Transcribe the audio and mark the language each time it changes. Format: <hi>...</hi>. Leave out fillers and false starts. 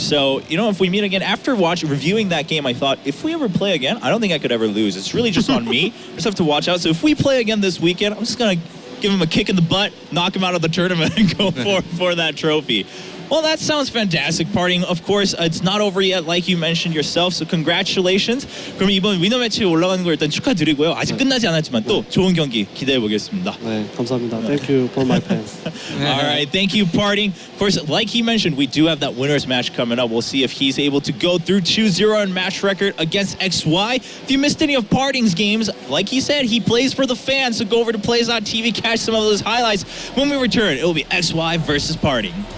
<en>So, if we meet again, after reviewing that game, I thought, if we ever play again, I don't think I could ever lose. It's really just on me. Just have to watch out. So if we play again this weekend, I'm just going to give him a kick in the butt, knock him out of the tournament, and go for that trophy. Well, that sounds fantastic. PartinG, of course, it's not over yet, like you mentioned yourself. So congratulations.</en> <ko>그럼 이번 위너 매치에 올라가는 걸 일단 축하드리고요. 아직 끝나지 않았지만 또 좋은 경기 기대해 보겠습니다. 네, 감사합니다.</ko> <en>Thank you for my fans. All right, thank you, PartinG. Of course, like he mentioned, we do have that winners match coming up. We'll see if he's able to go through 2-0 in match record against XY. If you missed any of PartinG's games, like he said, he plays for the fans. So go over to Plays.tv, catch some of those highlights. When we return, it will be XY versus PartinG.</en>